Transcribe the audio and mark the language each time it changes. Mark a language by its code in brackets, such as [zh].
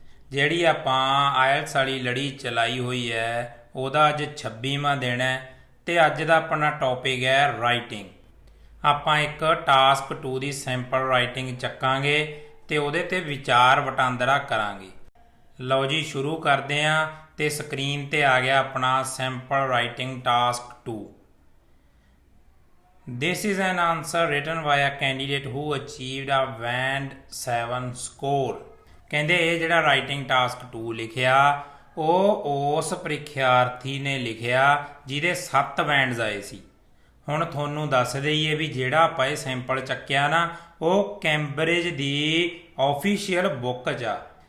[pa] ਜਿਹੜੀ ਆਪਾਂ ਆਇਲਟਸ ਵਾਲੀ ਲੜੀ ਚਲਾਈ ਹੋਈ ਹੈ ਉਹਦਾ ਅੱਜ 26ਵਾਂ ਦਿਨ ਹੈ ਤੇ ਅੱਜ ਦਾ ਆਪਣਾ ਟੌਪਿਕ ਹੈ ਰਾਈਟਿੰਗ। ਆਪਾਂ ਇੱਕ ਟਾਸਕ 2 ਦੀ ਸੈਂਪਲ ਰਾਈਟਿੰਗ ਚੱਕਾਂਗੇ ਤੇ ਉਹਦੇ ਤੇ ਵਿਚਾਰ ਵਟਾਂਦਰਾ ਕਰਾਂਗੇ। ਲਓ ਜੀ ਸ਼ੁਰੂ ਕਰਦੇ ਹਾਂ ਤੇ ਸਕਰੀਨ ਤੇ ਆ ਗਿਆ ਆਪਣਾ sample writing task 2। [en] This is an answer written by a candidate who achieved a band 7 score। [pa] ਕਹਿੰਦੇ ਇਹ ਜਿਹੜਾ ਰਾਈਟਿੰਗ ਟਾਸਕ 2 ਲਿਖਿਆ ਉਹ ਉਸ ਪ੍ਰੀਖਿਆਰਥੀ ਨੇ ਲਿਖਿਆ ਜਿਹਦੇ 7 ਬੈਂਡਸ ਆਏ ਸੀ। ਹੁਣ ਤੁਹਾਨੂੰ ਦੱਸ ਦਈਏ ਵੀ ਜਿਹੜਾ ਆਪਾਂ ਇਹ ਸੈਂਪਲ ਚੱਕਿਆ ਨਾ ਉਹ ਕੈਂਬਰਿਜ ਦੀ ਆਫੀਸ਼ੀਅਲ ਬੁੱਕ 'ਚ ਆ।